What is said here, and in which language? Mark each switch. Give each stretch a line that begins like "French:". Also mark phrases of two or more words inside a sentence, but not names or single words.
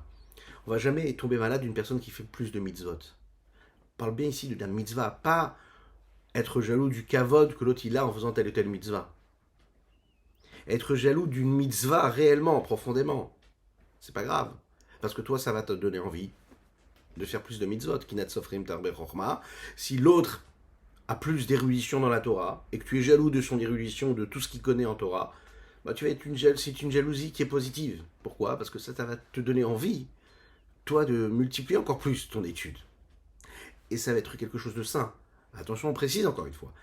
French: On ne va jamais tomber malade d'une personne qui fait plus de mitzvot. On parle bien ici d'un mitzvah, pas être jaloux du kavod que l'autre il a en faisant telle ou telle mitzvah. Être jaloux d'une mitzvah réellement, profondément. C'est pas grave. Parce que toi, ça va te donner envie de faire plus de mitzvot.
Hebrew: קנאת סופרים תרבה חכמה.
French: Si l'autre a plus d'érudition dans la Torah, et que tu es jaloux de son érudition, de tout ce qu'il connaît en Torah, bah c'est une jalousie qui est positive. Pourquoi? Parce que ça va te donner envie, toi, de multiplier encore plus ton étude. Et ça va être quelque chose de sain. Attention, on précise encore une fois.